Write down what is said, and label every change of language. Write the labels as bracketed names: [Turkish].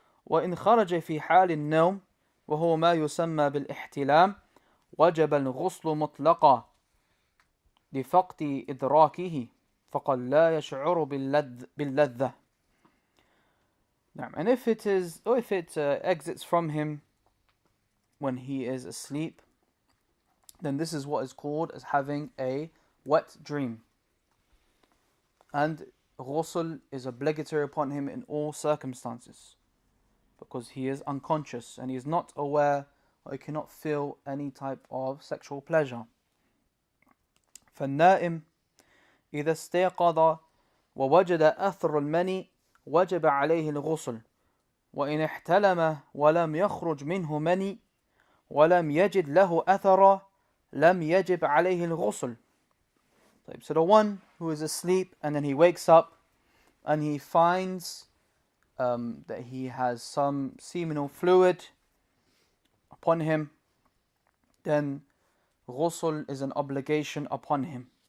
[Arabic] وإن خرج في حال النوم وهو ما يسمى بالاحتلام وجب الغسل مطلقا لفقد إدراكه فقد لا يشعر باللذة. [English] And if it exits from him when he is asleep, then this is what is called as having a wet dream. And ghusl is obligatory upon him in all circumstances, because he is unconscious and he is not aware or he cannot feel any type of sexual pleasure. [Arabic] فالنائم إذا استيقظ ووجد أثر المني وجب عليه الغسل وإن احتلم ولم يخرج منه مني ولم يجد له أثر لم يجب عليه الغسل. [English] So the one who is asleep and then he wakes up and he finds that he has some seminal fluid upon him, then ghusl is an obligation upon him.